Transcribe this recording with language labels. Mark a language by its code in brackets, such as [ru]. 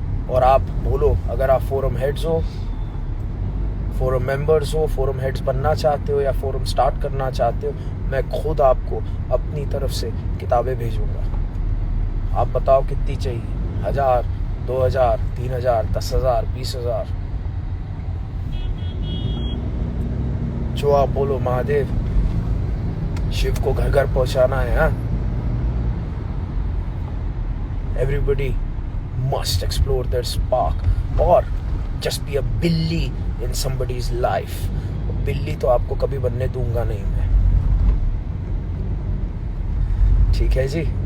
[hi] और आप बोलो, अगर आप फोरम हेड्स हो, फोरम मेंबर्स हो, फोरम हेड्स बनना चाहते हो या फोरम स्टार्ट करना चाहते हो, मैं खुद आपको अपनी तरफ से किताबें भेजूंगा। आप बताओ कितनी चाहिए, 1000, 2000, 3000, 10,000, 20,000, जो आप बोलो। महादेव, शिव को घर घर पहुंचाना है। [en] Everybody must explore their spark or just be a बिल्ली in somebody's life. [hi] बिल्ली तो आपको कभी बनने दूंगा नहीं मैं, ठीक है जी?